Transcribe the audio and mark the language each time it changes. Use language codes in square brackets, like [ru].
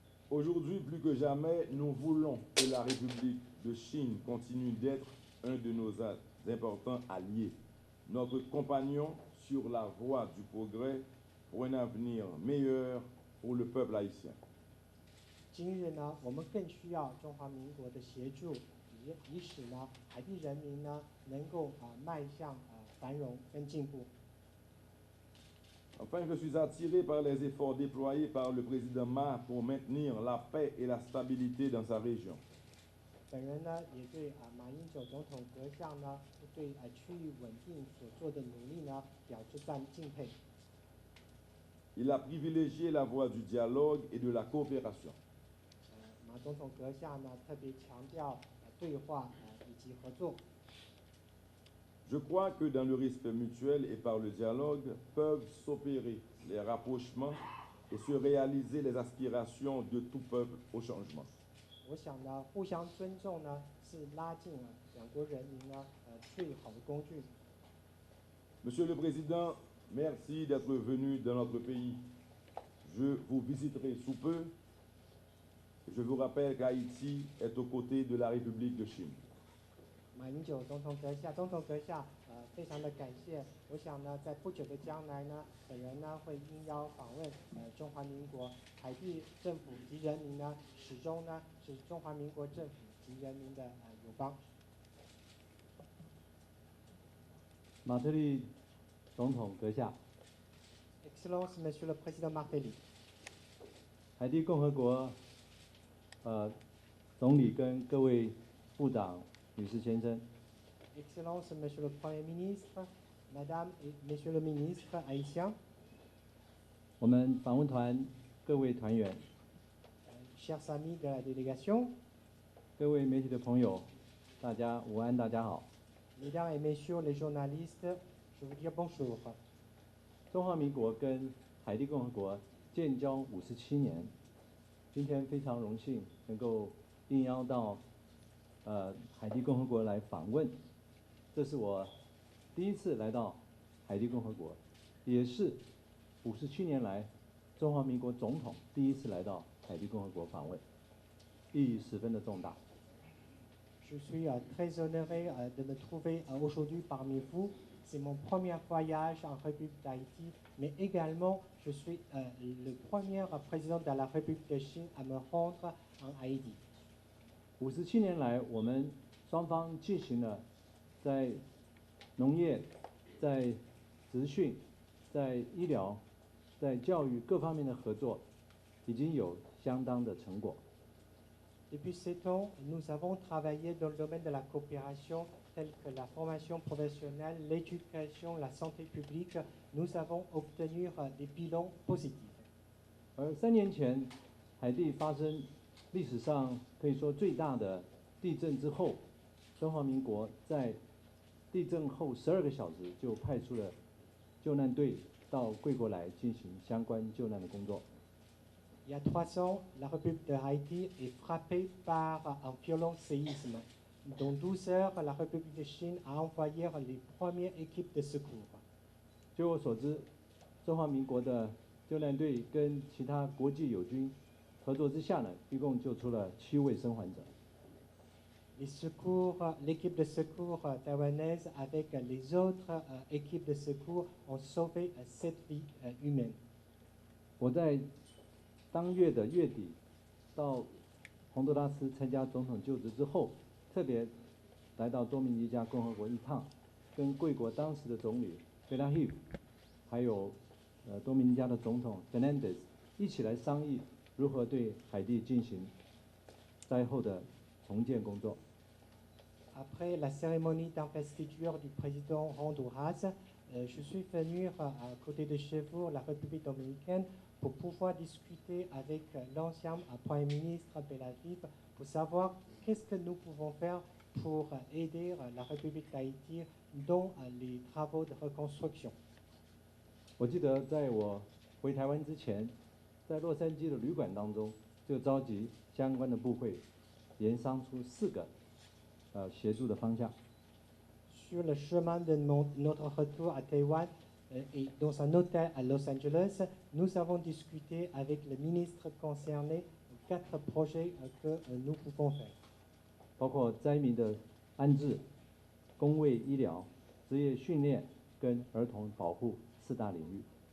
[fr] Aujourd'hui, plus que jamais, nous voulons que la République de Chine continue d'être un de nos importants alliés, notre compagnon sur la voie du progrès pour un avenir meilleur pour le peuple haïtien. [zh] 今日呢，我们更需要中华民国的协助，以使呢海地人民呢能够迈向繁荣跟进步。 [fr] Enfin, je suis attiré par les efforts déployés par le président Ma pour maintenir la paix et la stabilité dans sa région. [zh] 本人呢也对马英九总统阁下呢对区域稳定所做的努力呢表示敬佩。 [fr] Il a privilégié la voie du dialogue et de la coopération. [zh] 马总统阁下呢特别强调对话以及合作。 [fr] Je crois que dans le respect mutuel et par le dialogue peuvent s'opérer les rapprochements et se réaliser les aspirations de tout peuple au changement. [zh] 我想呢，互相尊重呢是拉近两国人民呢最好的工具。 [fr] Monsieur le Président, merci d'être venu dans notre pays. Je vous visiterai sous peu. Je vous rappelle qu'Haïti est aux côtés de la République de Chine. [zh] 马英九总统阁下，非常的感谢。我想呢，在不久的将来呢，本人呢会应邀访问中华民国，海地政府及人民呢，始终呢是中华民国政府及人民的友邦。马特利总统阁下， [fr] Excellence Monsieur le Président Martelly， [zh] 海地共和国总理跟各位部长、女士、先生， [fr] Excellence Monsieur le Premier ministre, Madame et Monsieur le ministre haïtien， [zh] 我们访问团各位团员， [fr] chers amis de la délégation， [zh] 各位媒体的朋友，大家午安，大家好。 [fr] Mesdames et Messieurs les journalistes, je vous dis bonjour。 [zh] 中华民国跟海地共和国建交57年，今天非常荣幸能够应邀到海地共和国来访问，这是我第一次来到海地共和国，也是57年来中华民国总统第一次来到海地共和国访问，意义十分的重大。 [fr] Je suis très honoré de me trouver aujourd'hui parmi vous. C'est mon premier voyage en République d'Haïti, mais également je suis le premier président de la République de Chine à me rendre en Haïti. [zh] 57年来，我们双方进行了在农业、在职训、在医疗、在教育各方面的合作，已经有相当的成果。 [fr] Depuis 7 ans, nous avons travaillé dans le domaine de la coopération, telle que la formation professionnelle, l'éducation, la santé publique. Nous avons obtenu des bilans positifs. [zh] 3年前，海地发生历史上可以说最大的地震之后，中华民国在地震后12个小时就派出了救难队到贵国来进行相关救难的工作。 [fr] Il y a 3 ans, la République de Haïti est frappée par un violent séisme. Dans 12 heures, la République de Chine a envoyé les premières équipes de secours. [zh] 据我所知，中华民国的救难队跟其他国际友军合作之下呢，一共救出了7位生还者。 [fr] Les secours, l'équipe de secours taïwanaise avec les autres équipes de secours ont sauvé 7 vies humaines. [zh] 我在当月的月底到洪都拉斯参加总统就职之后，特别来到多米尼加共和国一趟，跟贵国当时的总理贝拉希，还有多米尼加的总统 Fernandez 一起来商议如何对海地进行灾后的重建工作。 [fr] Après la cérémonie d'investiture du président Honduras, je suis venu à côté de chez vous, la République dominicaine, pour pouvoir discuter avec l'ancien Premier ministre Belaviv pour savoir qu'est-ce que nous pouvons faire pour aider la République d'Haïti dans les travaux de reconstruction. [zh] 我记得在我回台湾之前，在洛杉矶的旅馆当中，就召集相关的部会，研商出4个协助的方向。 [fr] Sur le chemin de notre retour à Taïwan et dans un hôtel à Los Angeles, nous avons discuté avec le ministre concerné 4 projets que nous pouvons faire. [zh] 包括灾民的安置、公卫医疗、职业训练跟儿童保护4大领域。